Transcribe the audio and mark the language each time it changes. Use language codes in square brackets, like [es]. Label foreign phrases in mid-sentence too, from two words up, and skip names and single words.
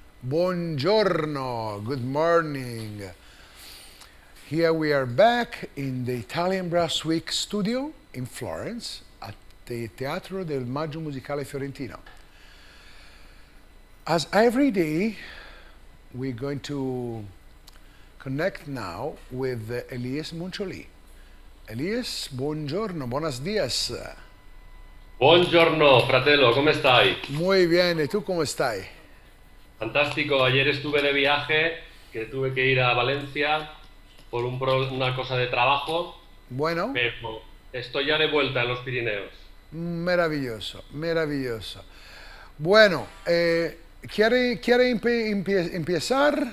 [en] Buongiorno, good morning. Here we are back in the Italian Brass Week studio in Florence at the Teatro del Maggio Musicale Fiorentino. As every day, we're going to connect now with ELIES MONCHOLI. ELIES, buongiorno, [es] buenos días. [it] Buongiorno, fratello, come stai? [es] Muy bien, ¿y tú cómo estás? Fantástico, ayer estuve de viaje, que tuve que ir a Valencia por una cosa de trabajo, Bueno, pero estoy ya de vuelta en los Pirineos. maravilloso, maravilloso. Bueno, ¿quiere empezar?